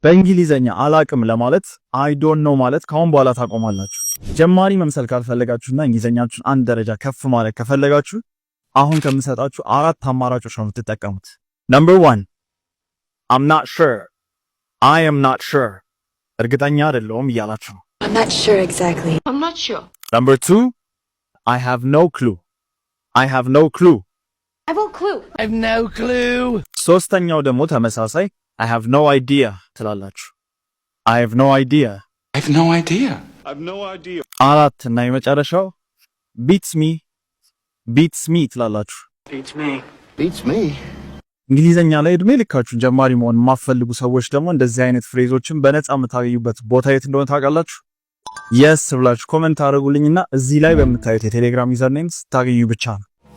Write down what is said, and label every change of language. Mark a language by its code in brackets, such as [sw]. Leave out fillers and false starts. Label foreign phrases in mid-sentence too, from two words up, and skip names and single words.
[am] በእንግሊዘኛ አላቅም ለማለት [en] I don't know [am] ማለት ካሁን በኋላ ታቆማላችሁ። ጀማሪ መምሰል ካልፈለጋችሁና እንግሊዘኛችሁን አንድ ደረጃ ከፍ ማለት ከፈለጋችሁ አሁን ከምሰጣችሁ አራት አማራጮች ነው የምትጠቀሙት። [en] Number 1 I'm not sure I am not sure [am] እርግጠኛ አይደለሁም እያላችሁ ነው። [en] I'm not sure exactly. I'm not sure. Number 2 I have no clue I have no clue I have no clue. I have no clue. [am] ሶስተኛው ደግሞ ተመሳሳይ [en] I have no idea ትላላችሁ። I have no idea I have no idea. I have no idea. [am] አራት እና የመጨረሻው [en] beats me [am] ትላላችሁ። [en] Beats me. [am] እንግሊዘኛ ላይ እድሜ ልካችሁ ጀማሪ መሆን የማትፈልጉ ሰዎች ደግሞ እንደዚህ አይነት ፍሬዞችን በነፃ የምታገኙበት ቦታ የት እንደሆነ ታውቃላችሁ? yes ብላችሁ ኮሜንት አድርጉልኝና እዚህ ላይ በምታዩት የቴሌግራም [en] user names [am] ታገኙ ብቻ ነው።